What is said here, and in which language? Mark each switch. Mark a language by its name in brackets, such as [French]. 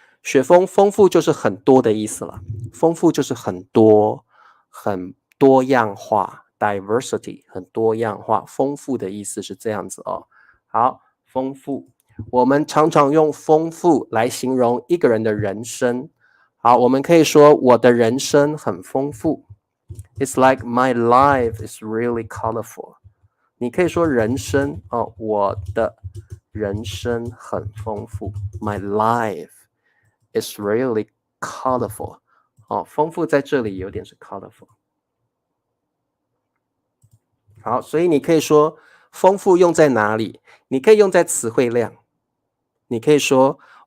[Chinese] 雪峰，丰富就是很多的意思了，丰富就是很多，很多样化 ，diversity 很多样化，丰富的意思是这样子好，丰富，我们常常用丰富来形容一个人的人生。好，我们可以说我的人生很丰富 ， [English] It's like my life is really colorful。 [Chinese] 你可以说人生我的人生很丰富 ， [English] My life。It's really colorful。 [Chinese] 丰富在这里有点是 colorful。好，所以你可以说丰富用在哪里？你可以用在词汇量。你可以说